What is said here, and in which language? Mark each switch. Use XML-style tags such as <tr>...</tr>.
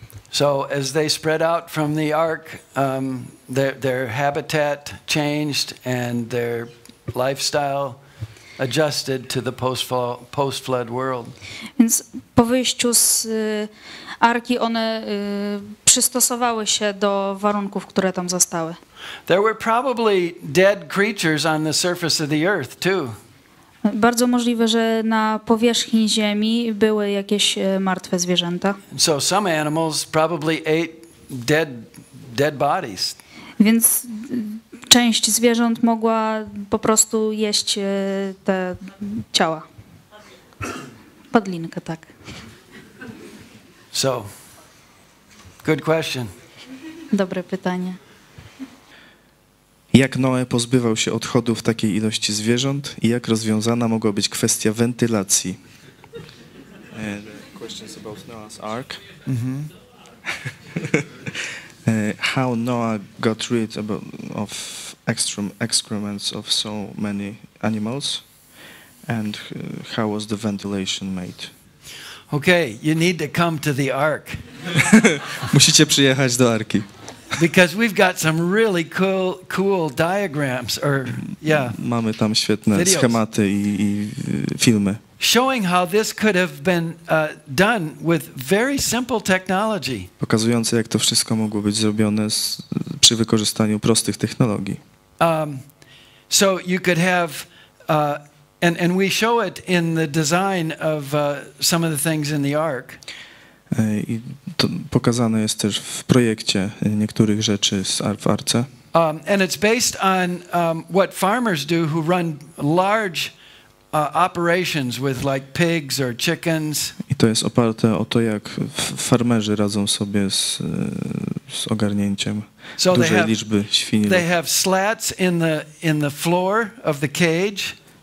<en>So as they spread out from the ark, their habitat changed and their lifestyle adjusted to the post-flood world.</en> <pl>Więc po wyjściu z arki one przystosowały się do warunków, które tam zostały.</pl> <en>There were probably dead creatures on the surface of the earth too.</en> <pl>Bardzo możliwe, że na powierzchni ziemi były jakieś martwe zwierzęta.</pl> <en>So some animals probably ate dead bodies.</en> <pl>Więc część zwierząt mogła po prostu jeść te ciała. Padlinkę, tak.</pl> <en>So, good question.</en> <pl>Dobre pytanie. Jak Noe pozbywał się odchodów takiej ilości zwierząt i jak rozwiązana mogła być kwestia wentylacji?</pl> <en>Questions about Noah's Ark. How Noah got rid of excrements of so many animals and how was the ventilation made? Okay, you need to come to the ark.</en> <pl>Musicie przyjechać do Arki.</pl> <en>Because we've got some really cool diagrams,</en> <pl>Mamy tam świetne</pl> <en>videos.</en> <pl>schematy i filmy.</pl> <en>Showing how this could have been done with very simple technology.</en> <pl>Pokazujące, jak to wszystko mogło być zrobione przy wykorzystaniu prostych technologii.</pl> <en>So you could have, and we show it in the design of some of the things in the ark.</en> <pl>I to pokazane jest też w projekcie niektórych rzeczy w Arce.</pl> <en>And it's based on what farmers do who run large operations with like pigs or chickens.</en> <pl>I to jest oparte o to, jak farmerzy radzą sobie z ogarnięciem dużej liczby świni.</pl> <en>They have slats in the floor of the cage.</en>